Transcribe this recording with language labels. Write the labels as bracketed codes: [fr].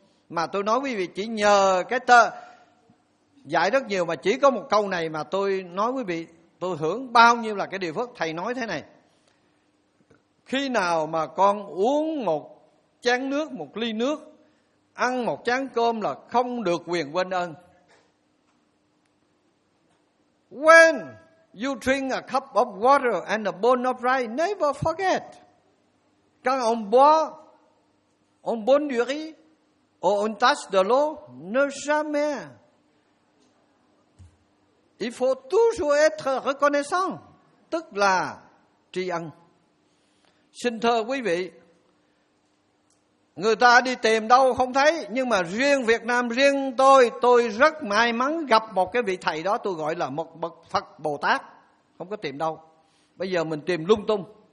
[vi] Mà tôi nói quý vị, chỉ nhờ cái tơ dạy rất nhiều mà chỉ có một câu này mà tôi nói quý vị, tôi hưởng bao nhiêu là cái điều phước. Thầy nói thế này: khi nào mà con uống một chén nước, một ly nước, ăn một chén cơm là không được quyền quên ơn. [en] When you drink a cup of water and a bowl of rice, never forget. [fr] Quand on boit un bon du riz ou une tasse de l'eau, ne jamais. Il faut toujours être reconnaissant. [vi] Tức là tri ân. Xin thưa quý vị, người ta đi tìm đâu không thấy, nhưng mà riêng Việt Nam, riêng tôi rất may mắn gặp một cái vị thầy đó, tôi gọi là một bậc Phật Bồ Tát, không có tìm đâu. Bây giờ mình tìm lung tung.